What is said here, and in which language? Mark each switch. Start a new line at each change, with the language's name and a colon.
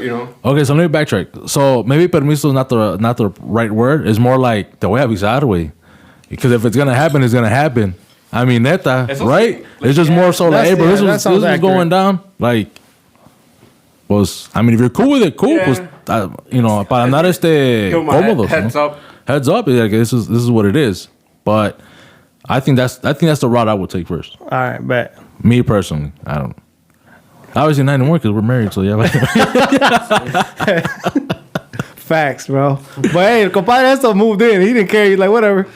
English: Okay, so let me backtrack. So maybe
Spanish: permiso
English: is not the right word. It's more like
Spanish: te voy a avisar, güey.
English: Because if it's gonna happen, it's gonna happen. I mean,
Spanish: neta,
English: right? It's just more so like, hey, bro, this was going down. Like, if you're cool with it, cool. Yeah.
Spanish: Pues, para andar cómodos.
English: Heads up. Heads up. Like, this is what it is. But I think that's the route I would take first. All right, bet. Me personally, I don't. Obviously not anymore because we're married. So yeah. Facts, bro. But hey,
Spanish: el compadre
English: Esto moved in. He didn't care. He's like, whatever.